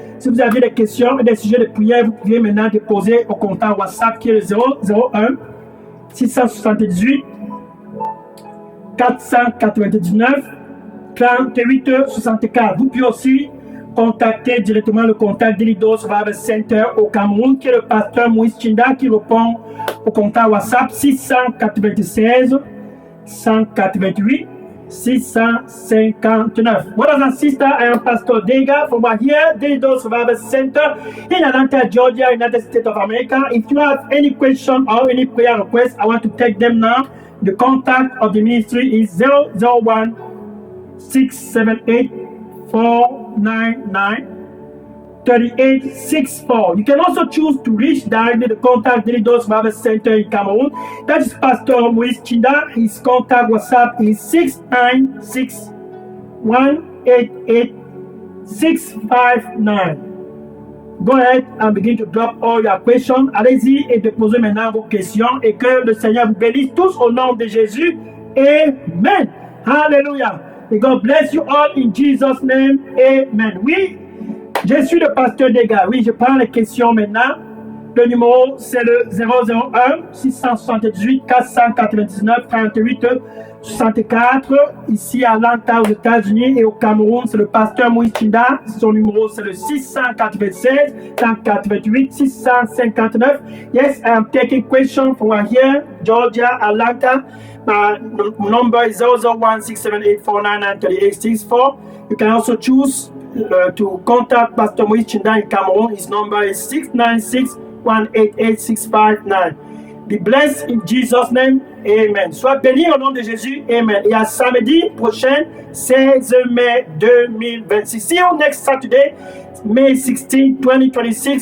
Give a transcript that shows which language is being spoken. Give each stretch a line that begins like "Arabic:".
French: Si vous avez des questions et des sujets de prière, vous pouvez maintenant déposer au compteur WhatsApp qui est le 001 678 499 38 64. Vous pouvez aussi contacter directement le contact d'Elidos Revival Center au Cameroun, qui est le pasteur Moïse Chinda, qui répond au contact WhatsApp 696 188 659.
English: Brothers and sisters, I am Pastor Dega from here, Delidos Revival Center in Atlanta, Georgia, United States of America. If you have any question or any prayer request, I want to take them now. The contact of the ministry is 001 678 499 3864. You can also choose to reach directly the contact Delidos Revival Center in Cameroon. That is Pastor Moïse Chinda. His contact WhatsApp is 696 188 659. Go ahead and begin to drop all your questions.
French: Allez-y et déposez maintenant vos questions et que le Seigneur vous bénisse tous au nom de Jésus. Amen. Hallelujah.
English: May God bless you all in Jesus' name. Amen.
French: Oui, je suis le pasteur Dega. Oui, je prends les questions maintenant. Le numéro, c'est le 001 678 499 38 64. Ici à Atlanta, aux États-Unis, et au Cameroun, c'est le pasteur Moïse Chinda. Son numéro, c'est le 696 188 659.
English: Yes, I am taking questions from here, Georgia, Atlanta. My number is 001 678 499 3864. You can also choose to contact Pastor Moïse Chinda in Cameroon. His number is 696 188 659. Be blessed in Jesus' name. Amen.
French: Sois béni au nom de Jésus. Amen. Et à samedi prochain, 16 mai 2026.
English: See you next Saturday, May 16, 2026.